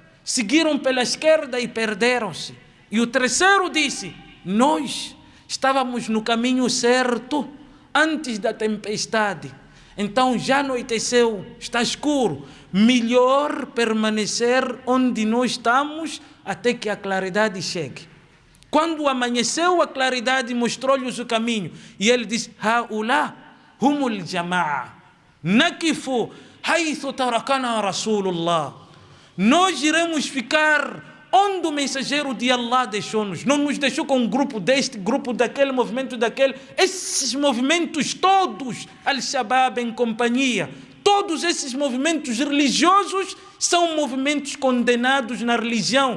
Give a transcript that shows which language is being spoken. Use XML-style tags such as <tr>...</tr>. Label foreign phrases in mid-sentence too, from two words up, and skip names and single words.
<pt>seguiram pela esquerda e perderam-se. E o terceiro disse: nós estávamos no caminho certo antes da tempestade. Então já anoiteceu, está escuro. Melhor permanecer onde nós estamos até que a claridade chegue. Quando amanheceu, a claridade mostrou-lhes o caminho. E ele disse:</pt> <ar>هؤلاء هم الجماعة نقف حيث تركنا رسول الله.</ar> <pt>Nós iremos ficar onde o mensageiro de Allah deixou-nos. Não nos deixou com um grupo deste, grupo daquele, movimento daquele. Esses movimentos todos, Al-Shabaab em companhia, todos esses movimentos religiosos são movimentos condenados na religião.</pt>